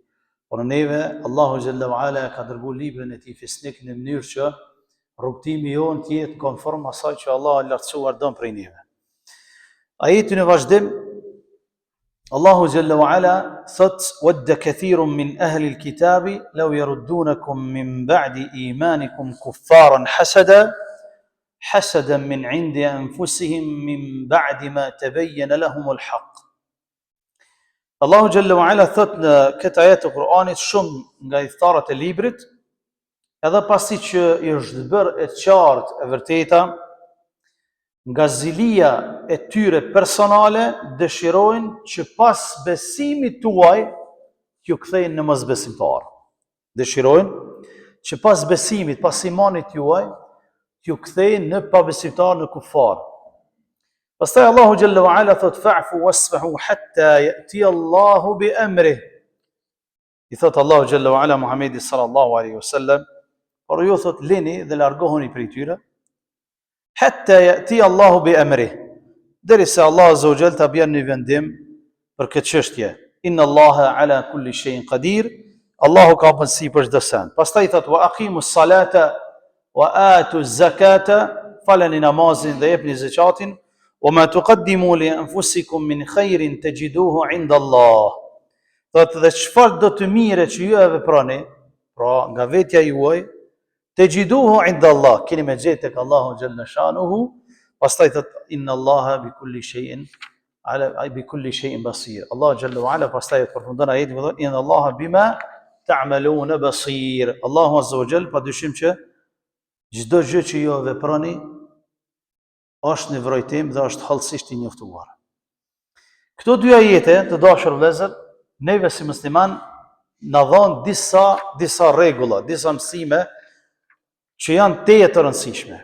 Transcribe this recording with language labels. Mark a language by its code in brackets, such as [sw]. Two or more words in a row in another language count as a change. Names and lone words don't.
[sq] Por neve Allahu [ar] جل وعلا [sq] ka dërguar librin e tij fisnik në mënyrë që rrugtimi jonë të jetë konform asaj që Allah e lartësuar don prej neve. Ajeti në vazhdim [ar] Allahu جل وعلا thot ودّ كثير من أهل الكتاب لو يردونكم من بعد إيمانكم كفارا حسدا من عند أنفسهم من بعد ما تبين لهم الحق. [sq] Allahu [ar] جل وعلا [sq] thot në këtë ajet të Kur'anit shumë nga idhtarët e librit, edhe pasi që i është bërë e qartë e vërteta, nga zilia e tyre personale dëshirojnë që pas besimit tuaj t'ju kthejnë në mosbesimtar. Dëshirojnë që pas besimit, pas imanit juaj t'ju kthejnë në pabesimtar, në kufar. [ar] Pastaj Allahu جل وعلا thot فاعفوا واصفحوا حتى يأتي الله بأمره. [sq] I thot Allahu [ar] جل وعلا [sq] Muhamedit [ar] صلى الله عليه وسلم, [sq] por ju thot lini dhe largohuni prej tyre. [ar] حتى يأتي الله بأمره. [sq] Derisa Allah [ar] عز وجل [sq] ta bën një vendim për këtë çështje. [ar] إن الله على كل شيء قدير. [sq] Allahu ka mundësi për çdo send. Pastaj thot [ar] وأقيموا الصلاة وآتوا الزكاة, [sq] falani namazin dhe jepni zakatin, [ar] وما تقدموا لأنفسكم من خير تجدوه عند الله. [sq] Thot dhe çfarë do të mire që ju e veproni, pra nga vetja juaj, [ar] تجدوه عند الله, [sq] keni me gjetë tek Allahu [ar] جل شأنه. [sq] Pastaj thot [ar] إن الله بكل شيء بصير. Allah جل وعلا [sq] pastaj përfundon ajetin me thonë [ar] إن الله بما تعملون بصير. [sq] Allahu [ar] عز وجل [sq] padyshim që çdo gjë që ju veproni është në vërejtim dhe është hallësisht i njoftuar. Këto dy ajete të dashur vëllezër, neve si musliman na dhon disa rregulla, disa mësime që janë teje të rëndësishme.